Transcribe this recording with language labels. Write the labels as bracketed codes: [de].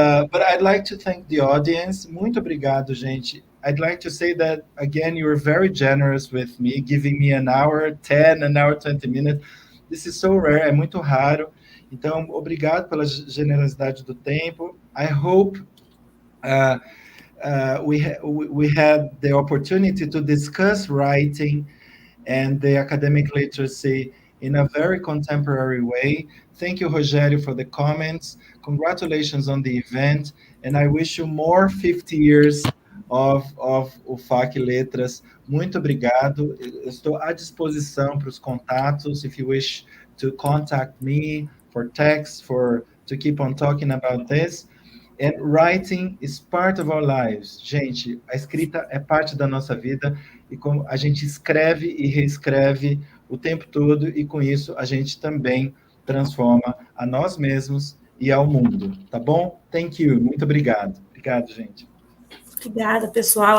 [en] But I'd like to thank the audience. [pt] Muito obrigado, gente. [en] I'd like to say that, again, you were very generous with me, giving me an hour 10, an hour 20 minutes. This is so rare, [pt] é muito raro. Então, obrigado pela generosidade do tempo. [en] I hope we had the opportunity to discuss writing and the academic literacy in a very contemporary way. Thank you, Rogério, for the comments. Congratulations on the event, and I wish you more 50 years of UFAC Letras. [pt] Muito obrigado. Eu estou à disposição para os contatos, [en] if you wish to contact me for text, to keep on talking about this. And writing is part of our lives. [pt] Gente, a escrita é parte da nossa vida e como a gente escreve e reescreve o tempo todo e com isso a gente também transforma a nós mesmos e ao mundo, tá bom? [en] Thank you, [pt] muito obrigado. Obrigado, gente. Obrigada, pessoal.